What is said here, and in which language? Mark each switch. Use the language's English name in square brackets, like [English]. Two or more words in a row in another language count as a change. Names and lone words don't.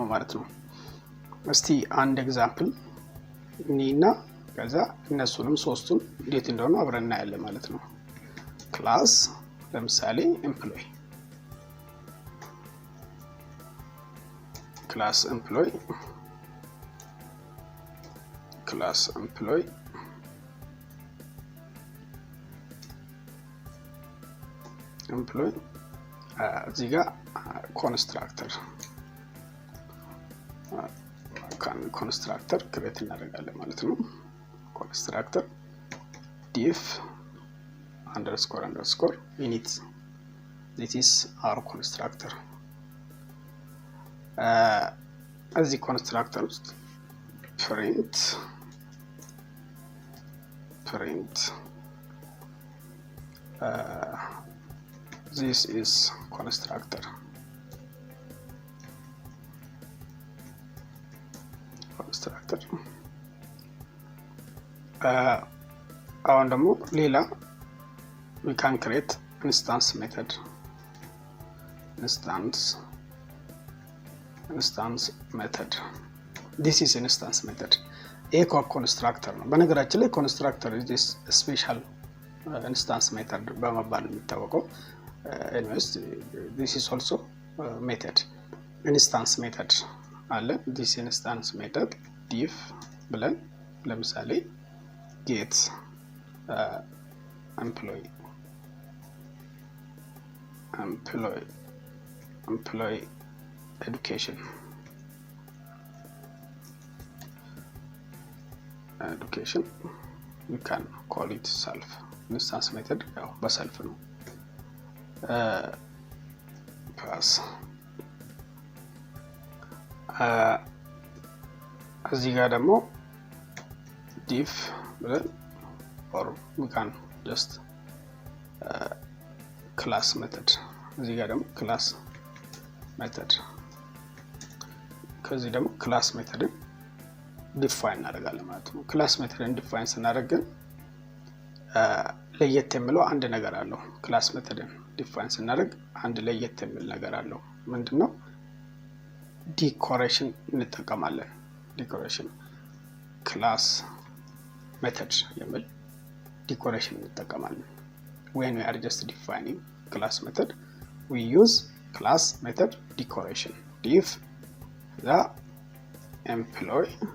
[Amharic] ማለት ነው። እስቲ አንድ ኤግዛምፕል እኒና ከዛ እነሱንም ሶስቱን እንዴት እንደሆነ አብረን እናያለን ማለት ነው። ክላስ ለምሳሌ [English] employee class employee [Amharic] እዚህ ጋር [English] constructor create [Amharic] እናደርጋለን ማለት ነው። ኮንስትራክተር [English] div underscore init this is our constructor። [Amharic] እዚህ ኮንስትራክተር ውስጥ print [English] this is constructor [Amharic] አሁን ደግሞ ሌላ [English] we can create instance method this is instance method [Amharic] ኮንስትራክተር ነው። በነገራችን ላይ ኮንስትራክተር [English] is special instance method [Amharic] በመባል የሚታወቀው። [English] anyways this is also method instance method አለ። this instance method div [Amharic] ብለን ለምሳሌ [English] get employee education we can call it self instance method [Amharic] ያው በሰልፍ ነው። [English] pass [Amharic] እዚህ ጋር ደግሞ [English] div ብለን or we can just class method [Amharic] እዚህ ጋር ደግሞ [English] class method [Amharic] ከዚህ ደግሞ [English] class method define [Amharic] እናደርጋለን ማለት ነው። [English] class methodን define [Amharic] ስናደርግ ለየት የሚለው አንድ ነገር አለው። [English] class methodን define [Amharic] ስናደርግ አንድ ለየት የሚል ነገር አለው። ምንድነው? ዲኮሬሽን እንጠቀማለን። ዲኮሬሽን ክላስ ሜተድ የሚል ዲኮሬሽን እንጠቀማለን። [English] when we are just defining class method we use class method decoration div the employee